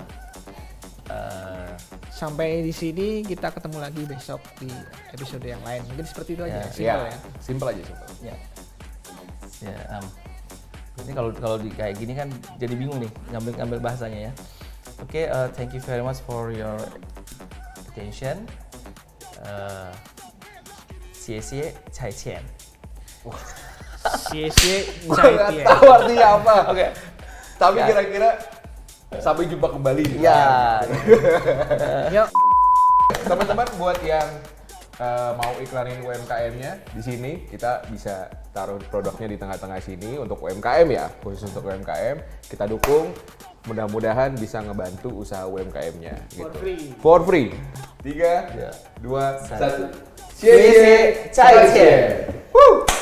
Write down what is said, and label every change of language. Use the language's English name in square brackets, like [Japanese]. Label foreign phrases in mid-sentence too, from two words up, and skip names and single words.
[Indonesian] Sampai di sini kita ketemu lagi besok di episode yang lain. Mungkin seperti itu aja. Simple ya. Simple aja simple. ya ini kalau di kayak gini kan jadi bingung nih ngambil bahasanya ya. Oke, [English] thank you very much for your attention. [Chinese] 谢谢再见. [Indonesian] Cie-cie, Gue nggak tahu artinya apa. Oke. Tapi Ya. kira-kira sampai jumpa kembali. Ya. Yuk. Teman-teman buat yang mau iklanin UMKM-nya di sini, kita bisa taruh produknya di tengah-tengah sini untuk UMKM ya, khusus untuk UMKM. Kita dukung, mudah-mudahan bisa ngebantu usaha UMKM-nya gitu. [English] For free. 3, 2, 1. [Chinese] 谢谢再见. Woo!